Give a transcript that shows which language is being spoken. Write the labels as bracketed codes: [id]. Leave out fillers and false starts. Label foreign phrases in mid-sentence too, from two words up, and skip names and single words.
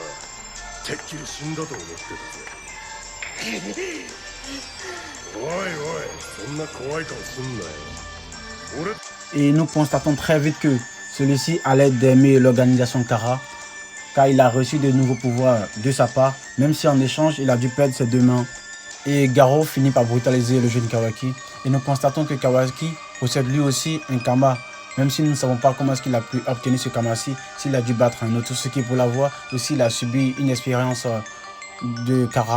[ja] てっきり死んだと思ってたぜ。おいおい、そんな怖い顔すんなよ。 [fr] Et nous constatons très vite que celui-ci allait d'aimer l'organisation Kara, car il a reçu de nouveaux pouvoirs de sa part, même si en échange il a dû perdre ses deux mains. Et Garo finit par brutaliser le jeune Kawaki. Et nous constatons que Kawaki possède lui aussi un Kama, même si nous ne savons pas comment est-ce qu'il a pu obtenir ce Kama-ci, s'il a dû battre un autre, ce qui pour l'avoir aussi il a subi une expérience de Kara.